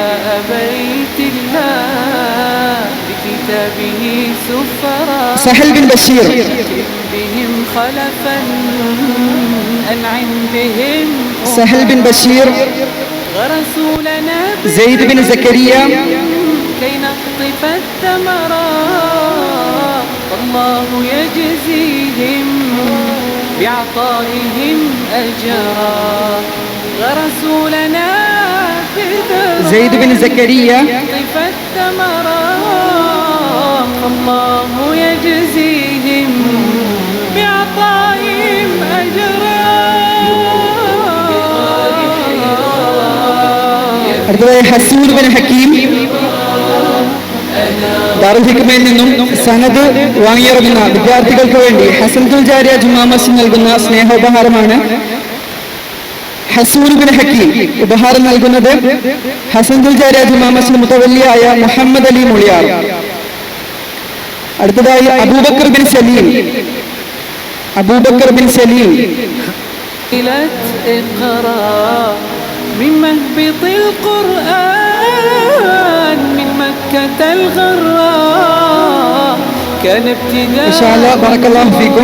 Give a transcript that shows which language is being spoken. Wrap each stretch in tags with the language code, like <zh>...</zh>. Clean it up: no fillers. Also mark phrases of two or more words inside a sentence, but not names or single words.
<ml>സഹൽ ബിൻ ബഷീർ, സഹൽ ബിൻ ബഷീർ, സെയ്ദ് ബിൻ സക്കരിയ,</ml> <ar>كي نقطف الثمرات والله يجزيهم بعطائهم أجرا غرسوا لنا زيد بن زكريا نقطف الثمرات والله يجزيهم بعطائهم أجرا.</ar> <ml>അടുത്തതായി ഹസൂൻ ബിൻ ഹക്കീം, ദാറുൽ ഹിക്മയിൽ നിന്നും സനദ് വാങ്ങിയിറങ്ങുന്ന വിദ്യാർത്ഥികൾക്ക് വേണ്ടി ഹസൻതുൽ ജാരിയ ജുമാ മസ്ജിദ് നൽകുന്ന സ്നേഹോപഹാരമാണ് ഹസൂൻ ബിൻ ഹക്കീം. ഉപഹാരം നൽകുന്നത് ഹസൻതുൽ ജാരിയ ജുമാ മസ്ജിദ് മുതവല്ലിയായ മുഹമ്മദ് അലി മുളിയാർ. അടുത്തതായി അബൂബക്കർ ബിൻ സലീം.</ml> <ar>اقرأ من مهبط القرآن من مكة الغراء كان ابتداء إن شاء الله بارك الله فيكم.</ar>